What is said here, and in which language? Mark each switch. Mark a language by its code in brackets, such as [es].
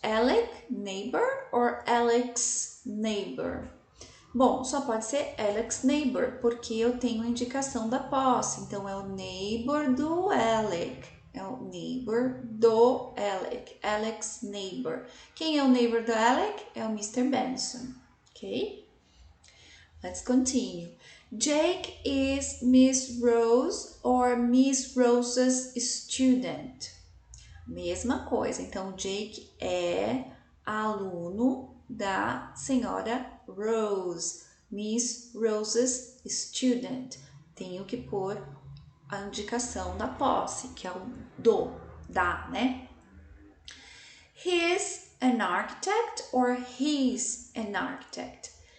[en] Alec, neighbor or Alex, neighbor? [pt] Bom, só pode ser Alex neighbor, porque eu tenho a indicação da posse. Então, é o neighbor do Alec. É o neighbor do Alec. Alex neighbor. Quem é o neighbor do Alec? É o Mr. Benson. Ok? Let's continue. [en] Jake is Miss Rose or Miss Rose's student? [pt] Mesma coisa. Então, Jake é aluno da senhora Rose, [en] Miss Rose's student. [pt] Tenho que pôr a indicação da posse, que é o da, né? [en] He's an architect or he's an architect?